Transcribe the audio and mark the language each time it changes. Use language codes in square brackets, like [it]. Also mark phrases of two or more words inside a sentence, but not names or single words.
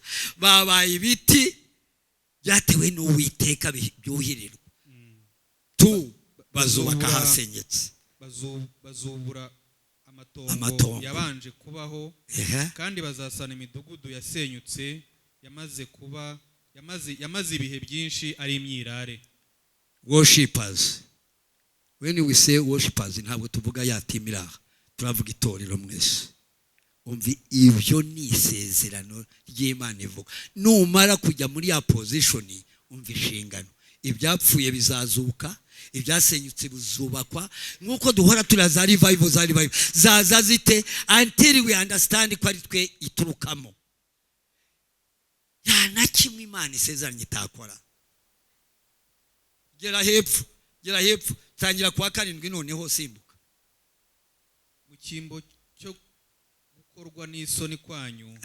[rw] Babaye ibiti byatewe n'Uwiteka byuhirirwa. Bazubaka ahasenyutse, bazubura amatongo yabanje kubaho, kandi bazasana imidugudu yasenyutse yamaze ibihe byinshi ari imyirare. [en] Worshippers, when we say worshippers [rw] ntabwo tuvuga yatimira, turavuga itorero mwese. Umvi ibyo ni isezerano ry'Imana ivuga. Numara kujya muri ya position, umva inshingano. Ibyapfuye bizazuka, ibyasenyutse bizubakwa, nkuko duhora turaza revival zaza zite [en] until we understand [rw] ko ari twe iturukamo. Na kimwe Imana isezeranye itakora. Gera hepfo tangira kuwa 7 noneho simbuka. Mu cyimbo cyo gukorwa n'isoni kwanyu